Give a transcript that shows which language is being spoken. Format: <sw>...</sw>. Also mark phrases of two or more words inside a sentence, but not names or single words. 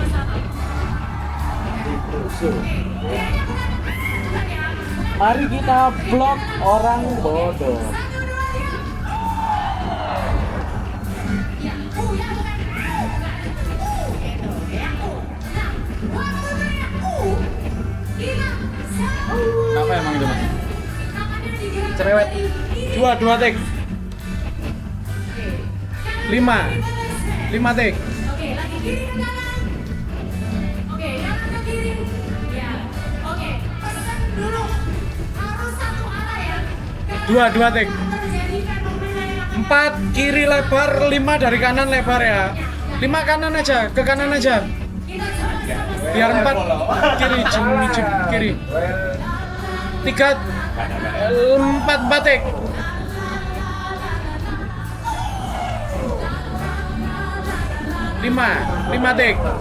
<id>Mari kita blok orang bodoh. Apa emang itu mas? Cerewet. 2 tik. 5 tik. Dua tik. 4 kiri lebar, 5 dari kanan lebar ya. 5 kanan aja, ke kanan aja. Biar 4 kiri, kiri. 4 tik. 5 tik.</id>